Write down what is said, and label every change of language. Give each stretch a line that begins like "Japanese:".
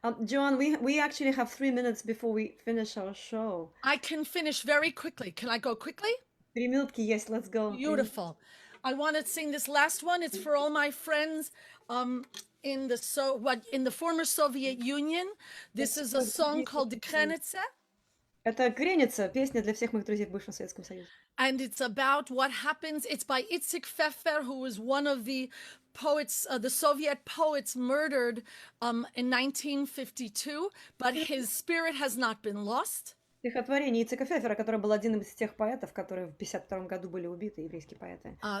English: Joan, we actually have 3 minutes before we finish our show. I can finish very quickly. Can I go quickly?
Russian: 3 минутки есть,
English: let's go. Beautiful. I want to sing this last one. It's for all my friends in the former Soviet Union. This is a song called "The Krenitsa,"
Russian: Это Креница, песня для всех моих друзей в бывшем Советском Союзе.
English: and it's about what happens. It's by Itzik Pfeffer, who was one of the poets, the Soviet poets murdered in 1952, but his spirit has not been lost.
Russian: Стихотворение Ицека Фефера, который был один из тех поэтов, которые в 1952 году были убиты, еврейские поэты.